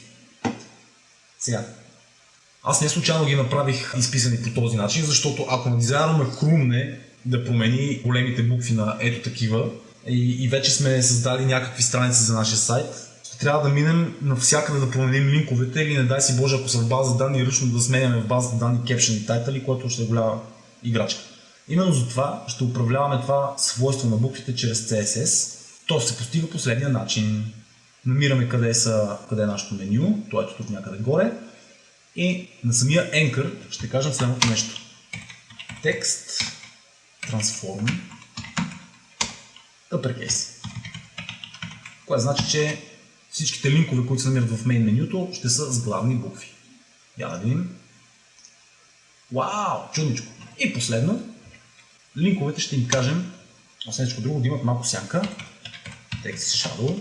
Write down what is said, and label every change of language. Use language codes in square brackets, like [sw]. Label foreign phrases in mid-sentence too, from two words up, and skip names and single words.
[bg] Сега, аз не случайно ги направих изписани по този начин, защото ако на дизайнера ме хрумне да промени големите букви на ето такива и вече сме създали някакви страници за нашия сайт, ще трябва да минем навсякъде да променим линковете или не дай си Боже, ако са в база данни, ръчно да сменяме в база данни caption и title, което ще е голяма играчка. Именно за това ще управляваме това свойство на буквите чрез CSS. То се постига последния начин. Намираме къде е нашето меню, то ето тук някъде горе. И на самия anchor ще кажем следното нещо. [en] Text transform uppercase. [bg] Което значи, че всичките линкове, които се намират в main менюто, ще са с главни букви. Я да видим. Вау, чудничко. И последно, линковете ще им кажем, освен всичко друго, да имат малко сянка. [en] Text shadow.